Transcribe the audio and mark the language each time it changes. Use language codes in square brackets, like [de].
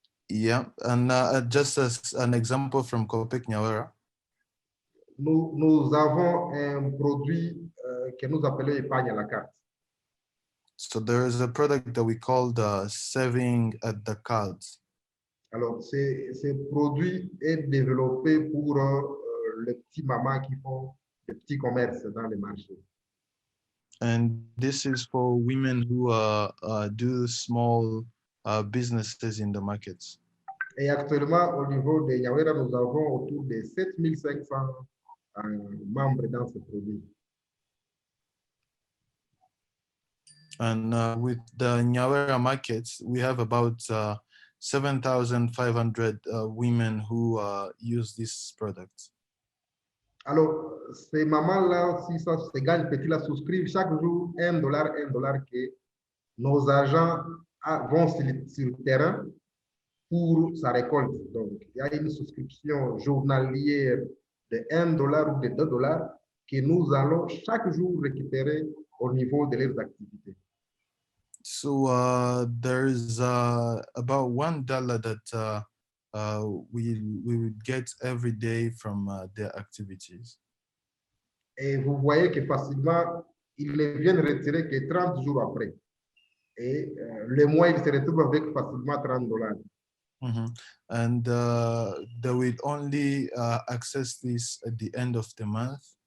[en] Yeah, and just as an example from Copec Nyawera. [fr] Nous avons un produit que nous appelons épargne à la carte. [en] So there is a product that we call the saving at the cards. [fr] Alors, ce produit est développé pour les petits mamans qui font des petits commerces dans les marchés. [en] And this is for women who do small businesses in the markets. [fr] Et actuellement, au niveau de Nyawera, nous avons autour de 7500 membres dans ce produit. [en] And with the Nyawera markets, we have about 7,500 women who use this product. [fr] Alors, ces mamans-là, si ça se gagne petit-là, souscrivent chaque jour $1 que nos agents vont sur le terrain pour sa récolte. Donc, il y a une souscription journalière de $1 ou de $2 que nous allons chaque jour récupérer au niveau de leurs activités. [en] So there's about $1 that we would get every day from their activities. [fr] Et vous voyez que facilement, ils ne viennent retirer que 30 jours après. Et le mois, ils se retrouvent avec facilement $30. Mm-hmm. [en] And they will only access this at the end of the month.